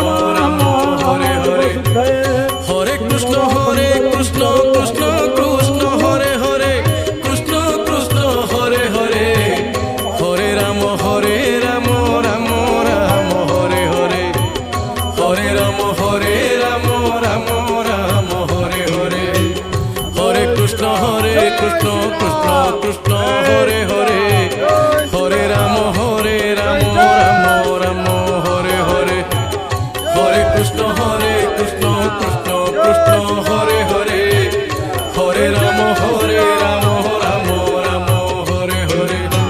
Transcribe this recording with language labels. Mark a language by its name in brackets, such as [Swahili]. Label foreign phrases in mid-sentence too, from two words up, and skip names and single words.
[Sanskrit] রাম হরে হরে হরে কৃষ্ণ কৃষ্ণ কৃষ্ণ হরে হরে কৃষ্ণ কৃষ্ণ হরে হরে হরে রাম রাম রাম হরে হরে হরে রাম রাম রাম হরে হরে হরে কৃষ্ণ কৃষ্ণ কৃষ্ণ হরে হরে হরে রাম রাম রাম হরে হরে হরে কৃষ্ণ কৃষ্ণ কৃষ্ণ হরে হরে হরে রাম রাম রাম হরে হরে